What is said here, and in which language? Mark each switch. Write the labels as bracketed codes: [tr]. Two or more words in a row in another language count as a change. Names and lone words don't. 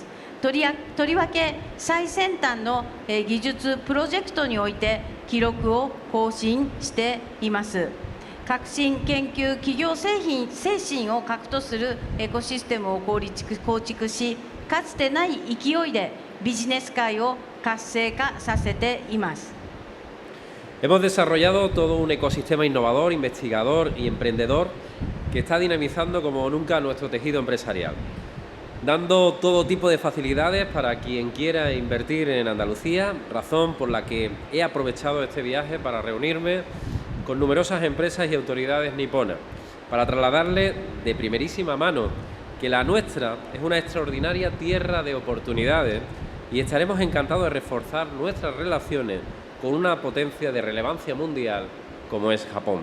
[ja] とりわけ最先端の技術プロジェクトにおいて記録を更新しています。革新研究企業精神を核とするエコシステムを構築し、かつてない勢いでビジネス界を活性化させています。 [es] Hemos desarrollado todo un ecosistema innovador, investigador y emprendedor que está dinamizando como nunca nuestro tejido empresarial, dando todo tipo de facilidades para quien quiera invertir en Andalucía, razón por la que he aprovechado este viaje para reunirme con numerosas empresas y autoridades niponas, para trasladarles de primerísima mano que la nuestra es una extraordinaria tierra de oportunidades y estaremos encantados de reforzar nuestras relaciones con una potencia de relevancia mundial como es Japón.